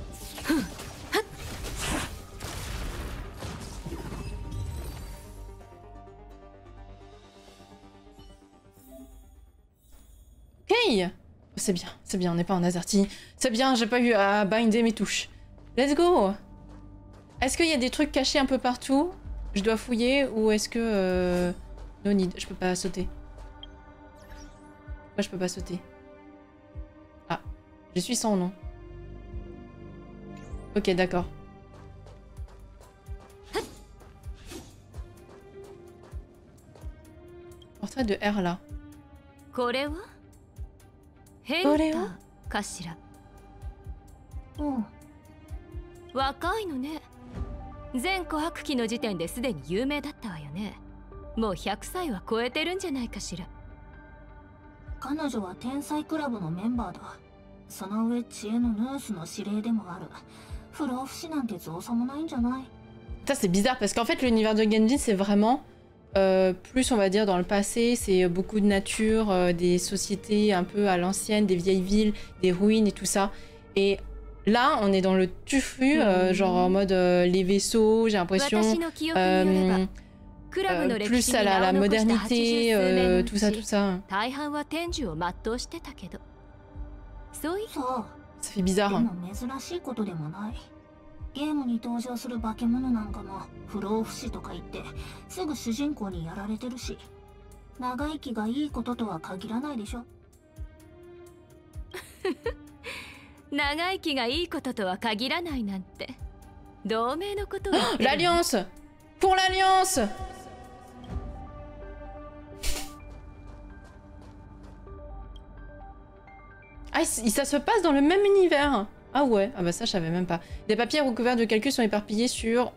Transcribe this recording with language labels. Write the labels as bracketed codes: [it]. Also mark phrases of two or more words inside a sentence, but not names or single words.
[fr] Ok. C'est bien, on n'est pas en AZERTY. C'est bien, j'ai pas eu à binder mes touches. [en] Let's go. [fr] Est-ce qu'il y a des trucs cachés un peu partout? Je dois fouiller ou est-ce que... [en] No need, [fr] je peux pas sauter. Moi je peux pas sauter. Ah, je suis sans nom. Ok, d'accord. Portrait de R là. [ja] これは変だかしら。若いのね。全琥珀期の時点ですでに有名だったわよね。もう100歳は超えてるんじゃないかしら。彼女は天才クラブのメンバーだ。その上知恵のヌースの司令でもある。不老不死なんて造作もないんじゃない？ [fr] Ça c'est bizarre parce qu'en fait l'univers de Genji c'est vraiment plus on va dire dans le passé, c'est beaucoup de nature, des sociétés un peu à l'ancienne, des vieilles villes, des ruines et tout ça. Et là on est dans le turfu, genre en mode les vaisseaux, j'ai l'impression, plus à la modernité, tout ça, tout ça. Ça fait bizarre. [ja] ゲームに登場する化け物なんかも不老不死とか言ってすぐ主人公にやられてるし、長生きがいいこととは限らないでしょ。長生きがいいこととは限らないなんて同盟のことを。 [fr] L'Alliance pour l'Alliance. Ah, ça se passe dans le même univers. Ah ouais, ah bah ça je savais même pas. Des papiers recouverts de calculs sont éparpillés sur...